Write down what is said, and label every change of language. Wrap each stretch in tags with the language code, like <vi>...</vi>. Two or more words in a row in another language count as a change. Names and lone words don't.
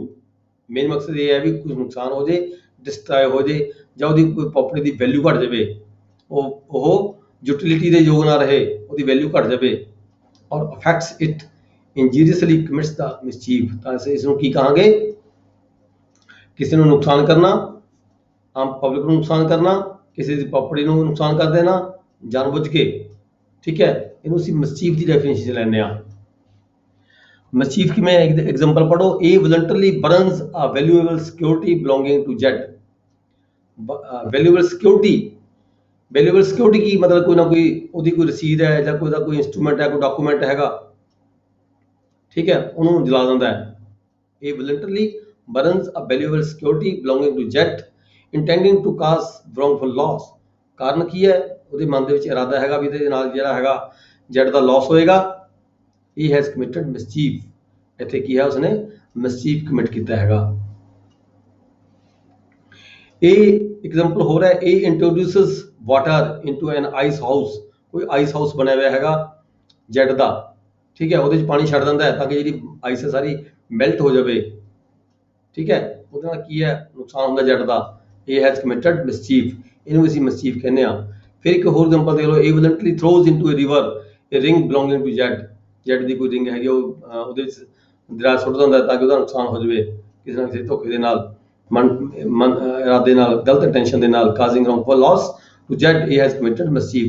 <pa>ਮੇਨ ਮਕਸਦ ਇਹ ਹੈ ਵੀ ਕੋਈ ਨੁਕਸਾਨ ਹੋ ਜੇ, ਡਿਸਟਰੋਏ ਹੋ ਜੇ, ਜਾਂ ਉਹਦੀ ਕੋਈ ਪ੍ਰਾਪਰਟੀ ਦੀ ਵੈਲਿਊ ਘੱਟ ਜਾਵੇ, ਉਹ ਯੂਟਿਲਿਟੀ ਦੇ ਯੋਗ ਨਾ ਰਹੇ, ਉਹਦੀ ਵੈਲਿਊ ਘੱਟ ਜਾਵੇ,</pa> <en>or affects it injuriously commits the mischief,</en> <pa>ਤਾਂ ਇਸ ਨੂੰ ਕੀ ਕਹਾਂਗੇ, ਕਿਸੇ ਨੂੰ ਨੁਕਸਾਨ ਕਰਨਾ, ਆਮ ਪਬਲਿਕ ਨੂੰ ਨੁਕਸਾਨ ਕਰਨਾ, ਕਿਸੇ ਦੀ ਪ੍ਰਾਪਰਟੀ ਨੂੰ ਨੁਕਸਾਨ ਕਰ ਦੇਣਾ ਜਾਣਬੁੱਝ ਕੇ, ਠੀਕ ਹੈ, ਇਹਨੂੰ ਅਸੀਂ ਮਿਸਚੀਫ ਦੀ ਡੈਫੀਨੇਸ਼ਨ ਲੈਂਦੇ ਹਾਂ। ਮਿਸਚੀਫ ਕਿਵੇਂ, ਐਗਜ਼ਾਮਪਲ ਪੜ੍ਹੋ,</pa> <en>A voluntarily burns a valuable security belonging to Z। valuable security</en> <pa>ਕੀ ਮਤਲਬ, ਕੋਈ ਨਾ ਕੋਈ ਉਹਦੀ ਕੋਈ ਰਸੀਦ ਹੈ ਜਾਂ ਕੋਈ ਦਾ ਕੋਈ ਇੰਸਟਰੂਮੈਂਟ ਹੈ, ਕੋਈ ਡਾਕੂਮੈਂਟ ਹੈਗਾ, ਠੀਕ ਹੈ, ਉਹਨੂੰ ਜਲਾ ਦਿੰਦਾ ਹੈ।</pa> <en>A voluntarily burns a valuable security belonging to Z intending to cause wrongful loss।</en> <pa>ਕਾਰਨ ਕੀ ਹੈ, ਉਹਦੇ ਮਨ ਦੇ ਵਿੱਚ ਇਰਾਦਾ ਹੈਗਾ ਵੀ ਇਹਦੇ ਨਾਲ ਜਿਹੜਾ ਹੈਗਾ Z ਦਾ ਲਾਸ ਹੋਏਗਾ।</pa> <en>He has committed mischief,</en> <pa>ਇੱਥੇ ਕੀ ਹੈ, ਉਸਨੇ ਮਿਸਚੀਫ ਕਮਿਟ ਕੀਤਾ ਹੈਗਾ। ਇਹ ਐਗਜ਼ਾਮਪਲ ਹੋ ਰਿਹਾ,</pa> <en>A introduces water into an ice house,</en> <pa>ਕੋਈ ਆਈਸ ਹਾਊਸ ਬਣਿਆ ਹੋਇਆ ਹੈਗਾ Z ਦਾ, ਠੀਕ ਹੈ, ਉਹਦੇ 'ਚ ਪਾਣੀ ਛੱਡ ਦਿੰਦਾ ਹੈ ਤਾਂ ਕਿ ਜਿਹੜੀ ਆਈਸ ਹੈ ਸਾਰੀ ਮੈਲਟ ਹੋ ਜਾਵੇ। ਠੀਕ ਹੈ, ਉਹਦੇ ਨਾਲ ਕੀ ਹੈ ਨੁਕਸਾਨ ਹੁੰਦਾ ਜੈਟ ਦਾ। ਇਹ</pa> <en>has committed mischief,</en> <pa>ਇਹਨੂੰ ਅਸੀਂ ਮਿਸਚੀਫ ਕਹਿੰਦੇ ਆ। ਫਿਰ ਇੱਕ ਹੋਰ ਐਗਜ਼ਾਮਪਲ ਦੇਖ ਲਓ,</pa> <en>A voluntarily throws into a river a ring belonging to Z,</en> <pa>ਜੈਟ ਦੀ ਕੋਈ ਰਿੰਗ ਹੈਗੀ ਉਹਦੇ ਵਿੱਚ ਦਰਿਆ ਸੁੱਟ ਦਿੰਦਾ ਤਾਂ ਕਿ ਉਹਦਾ ਨੁਕਸਾਨ ਹੋ ਜਾਵੇ ਕਿਸੇ ਨਾ ਕਿਸੇ ਧੋਖੇ ਦੇ ਨਾਲ, ਇਰਾਦੇ ਨਾਲ, ਗਲਤ ਇੰਟੈਂਸ਼ਨ ਦੇ ਨਾਲ,</pa> <en>causing wrongful loss to Z he has committed mischief.</en>